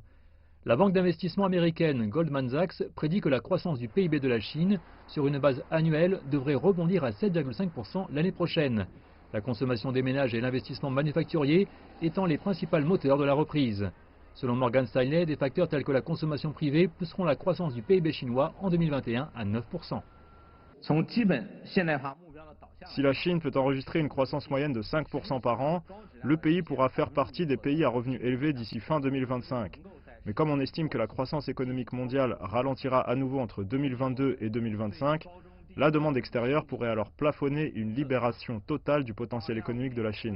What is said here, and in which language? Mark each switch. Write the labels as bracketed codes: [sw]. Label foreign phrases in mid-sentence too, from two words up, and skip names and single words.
[fr] La banque d'investissement américaine Goldman Sachs prédit que la croissance du PIB de la Chine, sur une base annuelle, devrait rebondir à 7,5% l'année prochaine. La consommation des ménages et l'investissement manufacturier étant les principaux moteurs de la reprise. Selon Morgan Stanley, des facteurs tels que la consommation privée pousseront la croissance du PIB chinois en 2021 à 9%. [zh] 从基本现代化目标的导向。 [fr] Si la Chine peut enregistrer une croissance moyenne de 5% par an, le pays pourra faire partie des pays à revenus élevés d'ici fin 2025. Mais comme on estime que la croissance économique mondiale ralentira à nouveau entre 2022 et 2025, la demande extérieure pourrait alors plafonner une libération totale du potentiel économique de la Chine.